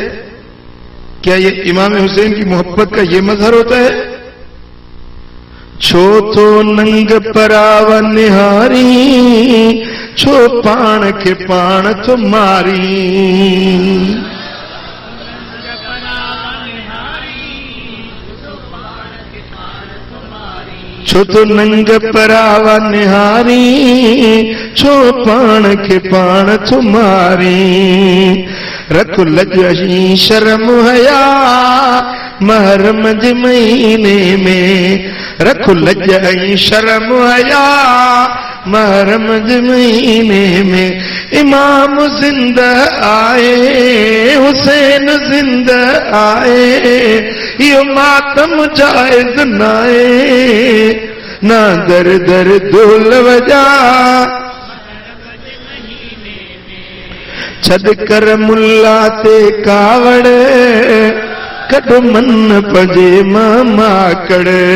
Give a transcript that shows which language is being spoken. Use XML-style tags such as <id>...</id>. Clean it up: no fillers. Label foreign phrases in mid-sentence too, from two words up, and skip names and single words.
<ur>کیا یہ امام حسین کی محبت کا یہ مظہر ہوتا ہے؟</ur> <sd>چھو تو ننگ پراو نہاری چھو پان کے پان تمہاری، छो तो नंग परावा निहारी, छो पाण के पाण तुम्हारी। रख लजही शर्म हया महरम जे महीने में, रख लजही शर्म हया महरम जे महीने में। इमाम जिंदा आए, हुसैन जिंदा आए, यो मातम जायज नाए, ना दर दर ढोल वजा। छद कर मुल्ला ते कावड़, कट मन पजे माकड़।</sd>